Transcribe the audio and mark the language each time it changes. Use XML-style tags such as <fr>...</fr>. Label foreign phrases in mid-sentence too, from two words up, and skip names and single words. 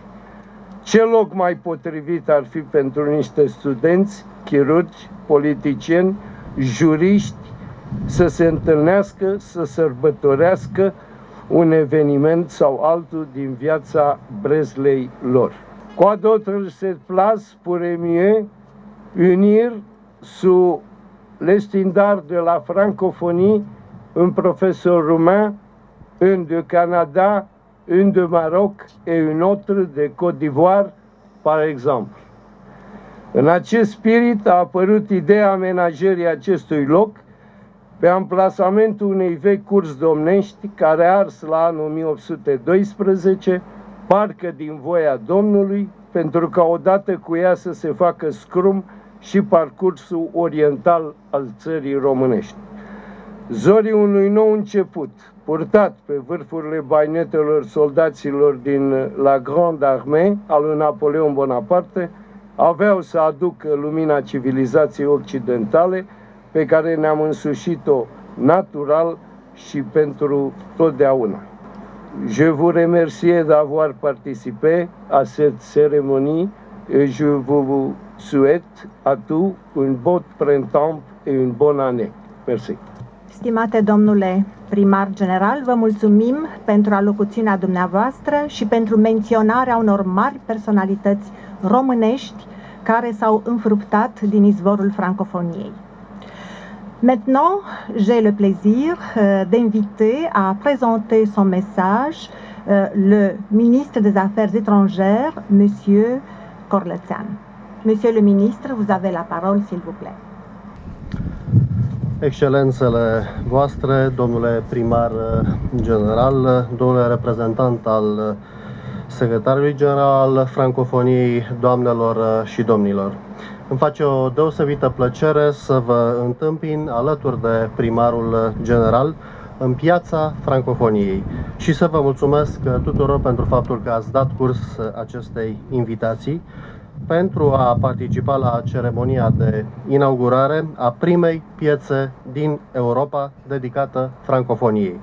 <ro>Ce loc mai potrivit ar fi pentru niște studenți, chirurgi, politicieni, juriști să se întâlnească, să sărbătorească un eveniment sau altul din viața Breslei lor.</ro> <fr>Quoi d'autre cette place pourrait mieux unir sous l'estendard de la francophonie un professeur roumain, un de Canada, un de Maroc et un autre de Côte d'Ivoire, par exemple.</fr> <ro>În acest spirit a apărut ideea amenajării acestui loc pe amplasamentul unei vechi curți domnești care a ars la anul 1812, parcă din voia Domnului, pentru ca odată cu ea să se facă scrum și parcursul oriental al țării românești. Zorii unui nou început, purtat pe vârfurile bainetelor soldaților din la Grande Armée al lui Napoleon Bonaparte, aveau să aducă lumina civilizației occidentale pe care ne-am însușit-o natural și pentru totdeauna.</ro> <fr>Je vous remercie d'avoir participé à cette cérémonie et je vous souhaite à tous un bon printemps et une bonne année. Merci.</fr> <ro>Stimate domnule primar general, vă mulțumim pentru alocuțiunea dumneavoastră și pentru menționarea unor mari personalități românești care s-au înfruptat din izvorul francofoniei.</ro> <fr>Maintenant, j'ai le plaisir d'inviter à présenter son message le ministre des Affaires étrangères, Monsieur Corlățean. Monsieur le ministre, vous avez la parole, s'il vous plaît.</fr> <ro>Excelențele voastre, domnule primar general, domnule reprezentant al secretarului general al francofoniei, doamnelor și domnilor. Îmi face o deosebită plăcere să vă întâmpin alături de primarul general în piața francofoniei și să vă mulțumesc tuturor pentru faptul că ați dat curs acestei invitații pentru a participa la ceremonia de inaugurare a primei piețe din Europa dedicată francofoniei.</ro>